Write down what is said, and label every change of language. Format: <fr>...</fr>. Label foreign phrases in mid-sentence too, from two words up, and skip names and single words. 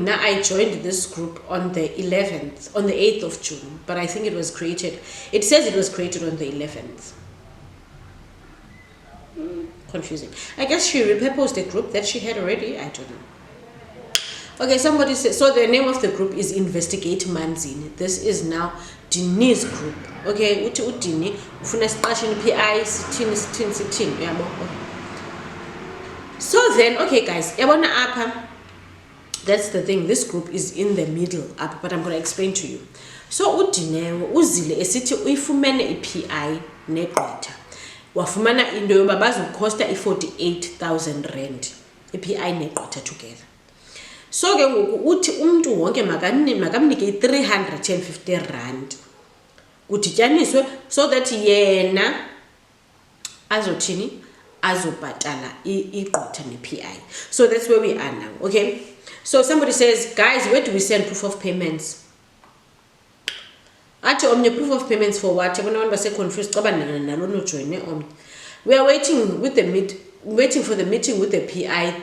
<en>Now I joined this group on the 11th, on the 8th of June, but I think it was created, it says it was created on the 11th. Confusing. I guess she repurposed a group that she had already, I don't know. Okay, somebody said, so the name of the group is Investigate Manzini. This is now Dini's group.</en> <xh>Okay, uti udini, ufuna siqashini PI, sithini, yabo.</xh> <en>So then, okay guys,</en> <xh>yabona apha,</xh> <en>that's the thing, this group is in the middle up, but I'm going to explain to you.</en> <xh>So uDinewo uzile esithi uyifumene iPI negqitha. Wafumana into yoba bazokhosta i48,000 rand. iPI negqitha together. So ke ngoku uthi umuntu wonke makamnike 350 rand. Kudityaniswe</xh> <en>so that</en> <xh>yena azothini azobhatala igqitha nePI.</xh> <en>So that's where we are now, okay? So somebody says, guys, where do we send proof of payments? Actually, proof of payments for what? Everyone was confused. We are waiting for the meeting with the PI.</en>